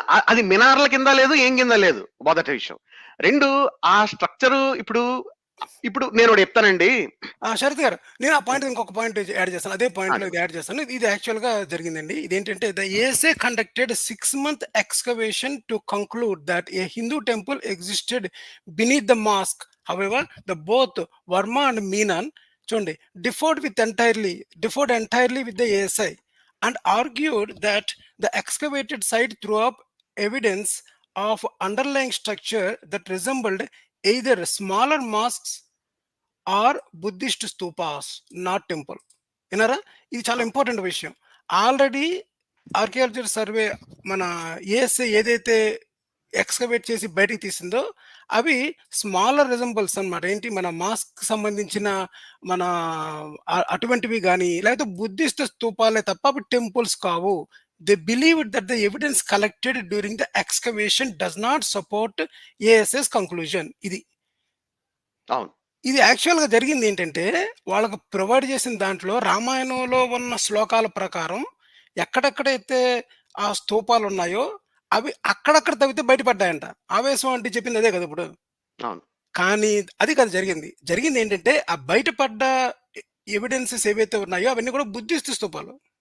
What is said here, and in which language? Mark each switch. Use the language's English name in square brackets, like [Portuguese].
[Telugu] అది మినార్ల కింద లేదు, ఏం కింద లేదు, మొదటి విషయం. రెండు ఆ స్ట్రక్చర్ ఇప్పుడు నేను ఒకటి చెప్తానండి శరత్ గారు, నేను ఆ పాయింట్ ఇంకొక పాయింట్ యాడ్ చేస్తాను, అదే పాయింట్ లో యాడ్ చేస్తాను. ఇది యాక్చువల్ గా జరిగిందండి. ఇదేంటంటే [English] The ASA conducted 6 month excavation to conclude that a Hindu temple existed beneath the mosque. However, the both Verma and Menon [Telugu] చూడండి [English] differed entirely with the ASI and argued that the excavated site threw up evidence of underlying structure that resembled either smaller mosques or Buddhist stupas, not temple. [Telugu] విన్నారా? ఇది చాలా important విషయం. Already archaeological survey మన ASI ఏదైతే excavate చేసి బయటికి తీసిందో అవి smaller resembles అన్నమాట. ఏంటి, మన మాస్క్ సంబంధించిన మన అటువంటివి కానీ లేకపోతే బుద్ధిస్ట్ స్తూపాలే తప్ప అవి టెంపుల్స్ కావు. [English] They believed that the evidence collected during the excavation does not support AS's conclusion. [Telugu] ఇది యాక్చువల్ గా జరిగింది ఏంటంటే వాళ్ళకు ప్రొవైడ్ చేసిన దాంట్లో రామాయణంలో ఉన్న శ్లోకాల ప్రకారం ఎక్కడెక్కడైతే ఆ స్తూపాలు ఉన్నాయో అవి అక్కడక్కడ తవ్వితే బయటపడ్డాయంట. ఆవేశం అంటే చెప్పింది అదే కదా ఇప్పుడు. కానీ అది కదా జరిగింది ఏంటంటే ఆ బయటపడ్డ ఎవిడెన్సెస్ ఏవైతే ఉన్నాయో అవన్నీ కూడా బుద్ధిస్ట్ స్తూపాలు.